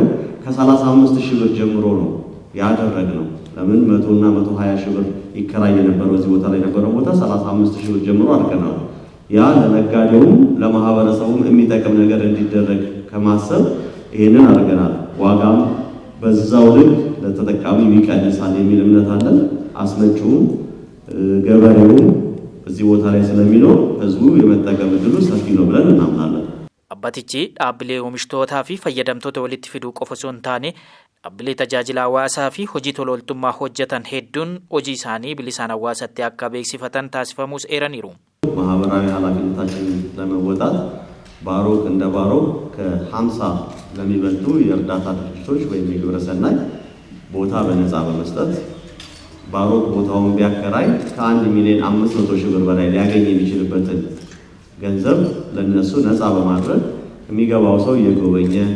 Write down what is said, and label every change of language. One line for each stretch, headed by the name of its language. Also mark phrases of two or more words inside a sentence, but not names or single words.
Amharic: ከ35,000 ብር ጀምሮ ነው ያደረግነው። ለምን 100 እና 120 ሺህ ብር ይከራይ የነበረው እዚህ ቦታ ላይ የነበረው ቦታ 35,000 ብር ጀምሮ አድርገናል። ያ ለነጋዴውም ለማህበረሰቡም የሚጠቅም ነገር እንዲደረግ ከማሰብ ይሄንን አድርገናል። ዋጋም በዛው ልክ ለተጠቃሚ ይቀንሳል የሚል እምነት አለን። አስመጪውም ገበሬውም እዚህ ቦታ ላይ ስለሚኖር ህዝቡ የመጠቀም እድሉ ሰፊ ነው ብለን እናምናለን።
Oromo: Abbatichi dhaabbilee oomishtoota fi fayyadamtoota walitti fiduu qofa osoo hin taane dhaabbilee tajaajila hawaasaa fi hojii tola ooltummaa hojjetan hedduun hojii isaanii bilisaan hawaasatti akka beeksifatan taasifamuus eeraniiru.
Amharic: ማህበራዊ ኃላፊነታችንን ለመወጣት ባሮክ እንደ ባሮክ ከ50 ለሚበልጡ የእርዳታ ድርጅቶች ወይም የግብረ ሰናይ ቦታ በነፃ በመስጠት ባሮክ ቦታውን ቢያከራይ ከ1 ሚሊዮን 500 ሺህ ብር በላይ ሊያገኝ የሚችልበትን ገንዘብ ለነሱ ነፃ በማድረግ የሚገባው ሰው እየጎበኘ